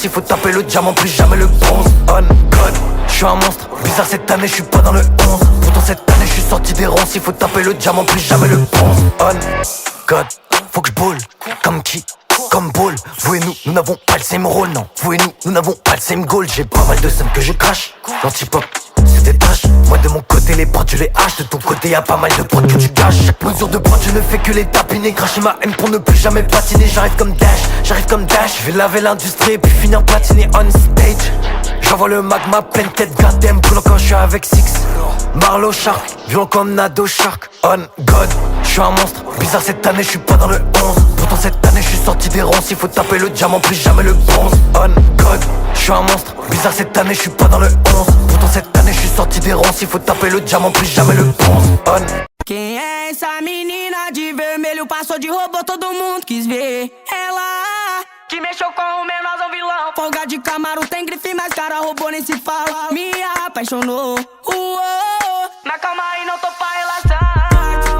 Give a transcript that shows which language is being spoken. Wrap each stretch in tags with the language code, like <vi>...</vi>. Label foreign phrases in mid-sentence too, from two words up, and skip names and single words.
<fr>Il faut taper le diamant, plus jamais le bronze.</fr> <en>On God,</en> <fr>je suis un monstre. Bizarre cette année, je suis pas dans le 11. Pourtant cette année, je suis sorti des ronces. Il faut taper le diamant, plus jamais le bronze.</fr> <en>On God,</en> <fr>faut que je boule. Comme qui? Comme Ball. Vous et nous n'avons pas le same rôle, non. Vous et nous n'avons pas le same goal. J'ai pas mal de sommes que je crache. L'anti-pop se détache. Moi de mon côté les prods je les hache. De ton côté y'a pas mal de prods que tu caches. Chaque mesure de prod je ne fais que les tapiner. Cracher ma haine pour ne plus jamais patiner. J'arrive comme Dash. Je vais laver l'industrie et puis finir platiner</fr> <en>on stage.</en> <fr>J'envoie le magma pleine tête goddamn. Brûlant quand je suis avec Six. Marlowe Shark, violent comme Nado Shark.</fr> <en>On God,</en> <fr>je suis un monstre. Bizarre cette année, je suis pas dans le 11. Pourtant cette année, je suis sorti des ronces. Il faut taper le diamant, plus jamais le bronze.</fr> <en>On God,</en> <fr>je suis un monstre. Bizarre cette année, je suis pas dans le 11. Pourtant cette année, je suis sorti des ronces. Il faut taper le diamant, plus jamais le bronze. On</fr> <pt>Quem é essa menina de vermelho? Passou de robô, todo mundo quis ver. Ela que mexeu com o menorzão vilão. Folga de Camaro, tem grife, mas cara robô nem se fala. Me apaixonou, mas calma aí, não tô pra relação.</pt>